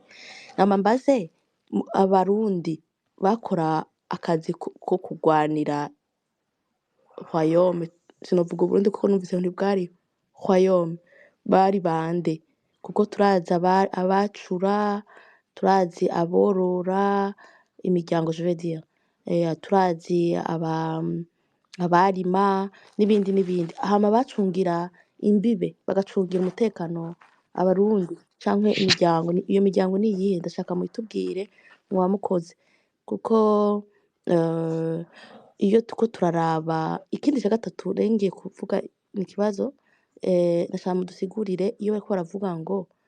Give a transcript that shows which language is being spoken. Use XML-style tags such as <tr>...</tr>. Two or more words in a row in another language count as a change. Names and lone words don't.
<rn>Namambaze abarundi bakora akazi ko kurwanira royaume, sinovuga Burundi kuko numvise ntibwari royaume bari bande kuko turazi abacura turazi aborora imiryango</rn> <fr>je veux dire</fr> <rn>turazi abarima n'ibindi hama bacungira imbibe bagacungira umutekano abarundi canke imiryango iyo miryango ni iyihe ndashaka muyitubwire muwamukoze kuko iyo tuko turaraba ikindi ca gatatu ngiye kuvuga ni ikibazo ndashaka mudusigurire iyo bariko baravuga ngo</rn>